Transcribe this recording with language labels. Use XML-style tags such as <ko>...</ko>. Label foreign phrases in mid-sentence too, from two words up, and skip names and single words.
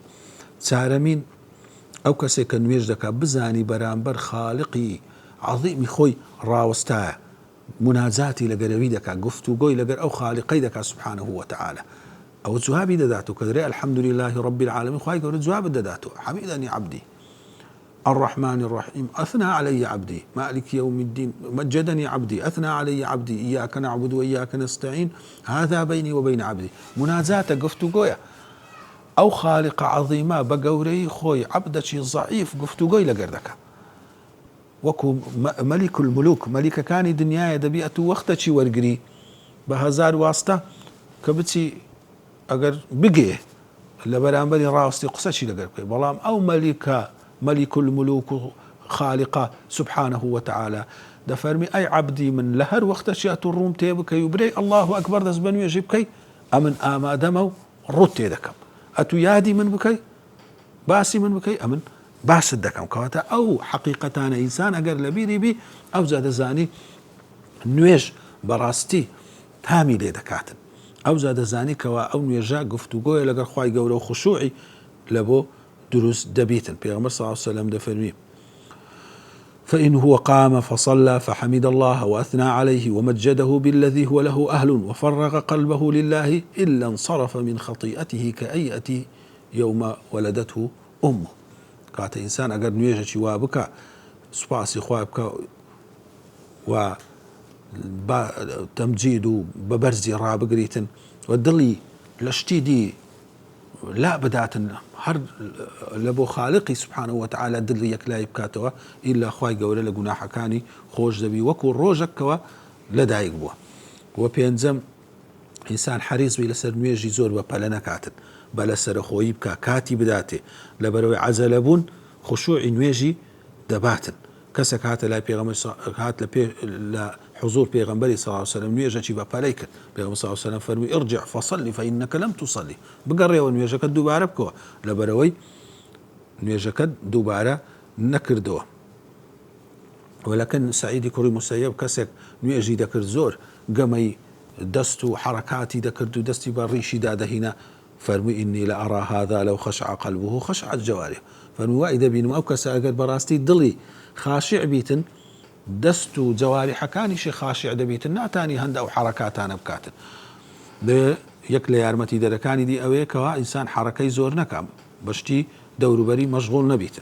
<ckb>چارەمین ئەو کەسێک کە نوێژ دەکات بزانی بەرامبەر خاڵقی عەظیمی خۆی ڕاوەستایە، مناجاتی لەگەرەوی دەکات، گفتوگۆی لەگەر ئەو خاڵقەی دەکات</ckb> <ar>سبحانه وتعالى.</ar> <ckb>ئەو جوابی دەداتەوە کە دەرێ</ckb> <ar>الحەمد لله رب العالمین،</ar> <ckb>خوای گەورە جوابت دەداتەوە.</ckb> <ar>حەمیدەنی عەبدی الرحمن الرحيم أثنى علي عبدي مالك يوم الدين مجدني عبدي أثنى علي عبدي إياك نعبد وإياك نستعين هذا بيني وبين عبدي.</ar> <ckb>مناجاته گفتوگۆیە ئەو خالق عظیمە بە گەورەی خۆی عەبدێکی ضعیف گفتوگۆی لەگەر دەکات، وەکو</ckb> <ar>مەلیک الملوک،</ar> <ckb>مەلیکەکانی دنیاە دەبێت و وەختەچی وەرگری بە هەزار واستە کە بچی ئەگەر بگێ لە بەرامبەری ڕاستی قسەچی لەگەر بکەی، بەڵام ئەو مەلیکە</ckb> <ar>ملك الملوك</ar> <ckb>خالقه</ckb> <ar>سبحانه وتعالى</ar> <ckb>دەفەرمی ئەی عەبدی من لە هەر وەختەشی ئەتو ڕووم تێ بکەی و برێ</ckb> <ar>الله ئەکبەر</ar> <ckb>دەست بە نوێژی بکەی، ئەمن ئامادەمە و ڕوت تێ دەکەم. ئەتو یادی من بکەی، باسی من بکەی، ئەمن باست دەکەم. کەواتە ئەو حەقیقەتانە ئینسان ئەگەر لە بیری بی ئەو جا دەزانی نوێژ بەڕاستی تامی لێ دەکاتن، ئەو جا دەزانی کەوا ئەو نوێژە گفتوگۆیە لەگەر خوای گەورە و خوشوعی لە بۆ دروست دەبیتن.</ckb> <ar>پێغەمبەر صلی الله عليه وسلم دەفەرمێ فإن هو قام فصلى فحمد الله وأثنى عليه ومجده بالذي هو له أهل وفرغ قلبه لله إلا انصرف من خطيئته كأيئة يوم ولدته أمه.</ar> <ckb>كات إنسان أجر نوێژێکی وا بکە سوپاسی خوا بکە و تەمجید و بەبەرزی ڕابگریتن و دڵی لە شتی دی لا بداتن هەر لە بۆ خالقی</ckb> <ar>سبحانه وتعالى</ar> <ckb>دڵی یەکلای بکاتەوە ئیلا خوای گەورە لە گوناحەکانی خۆش دەبی وەکو ڕۆژێکەوە لەدایک بووە. و پێنجەم ئینسان حەریص بی لەسەر نوێژی زۆر بە پەلە نەکاتن بە لەسەرخۆیی بکە کاتی بداتێ لەبەرەوەی عەزەلە بوون خشوعی نوێژی دەباتن. کەسێک هاتە لای پێغەمبەر هات لە حضور پێغەمبەری</ckb> <ar>صلی الله عليه وسلم</ar> <ckb>نوێژێکی بە پەلەی کرد. پێغەمبەر</ckb> <ar>صلی الله عليه وسلم</ar> <ckb>فەرمووی</ckb> <ar>ارجع فصلي فإنك لم تصلي.</ar> <ckb>بگەڕێەوە نوێژەکەت دووبارە بکەوە لەبەرەوەی نوێژەکەت دووبارە نەکردەوە. وەلەکن سعیدی کوڕی موسەیەب کەسێک نوێژی دەکرد زۆر گەمەی دەست و حرەکاتی دەکرد و دەستی بە ڕیشی دادەهینە فەرمووی</ckb> <ar>إني لأرى هذا لو خشع قلبه خشعت جوارحه.</ar> <ckb>فەرمووی وای دەبینم ئەو کەسە ئەگەر بەڕاستی دڵی خاشع بیتن دەست و جەوارحەکانیشی خاشع دەبیتن ناتانی هەندە ئەو حرەکاتانە بکاتن. یەک لە یارمەتی دەرەکانی دی ئەوەیە کەوا ئینسان حرەکەی زۆر نەکام بەشتی دەوروبەری مەشغوڵ نەبیتن.</ckb>